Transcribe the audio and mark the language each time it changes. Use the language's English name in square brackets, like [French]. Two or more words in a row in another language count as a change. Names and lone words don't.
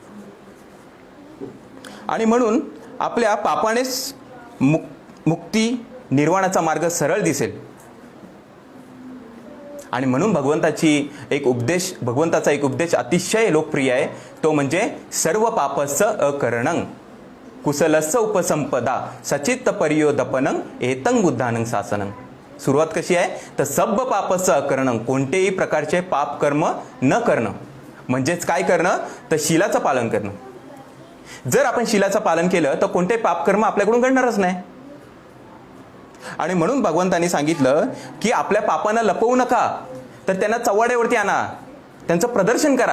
[Marathi] आणि म्हणून आपल्या पापानेच मुक्ती निर्वाणाचा मार्ग सरळ दिसेल. आणि म्हणून भगवंताचा एक उपदेश अतिशय लोकप्रिय आहे, तो म्हणजे [Pali] सर्व पापस्स अकरणं कुशलस्स उपसंपदा सचित्त परियोदपनं एतं बुद्धानं शासनं. [Marathi] सुरुवात कशी आहे तर [Pali] सब पापस्स अकरणं, [Marathi] कोणतेही प्रकारचे पाप कर्म न करणं, म्हणजेच काय करणं तर शीलाचं पालन करणं. जर आपण शीलाचं पालन केलं तर कोणतेही पापकर्म आपल्याकडून घडणारच नाही. आणि म्हणून भगवंतांनी सांगितलं की आपल्या पापांना लपवू नका, तर त्यांना चव्हाड्यावरती आणा, त्यांचं प्रदर्शन करा.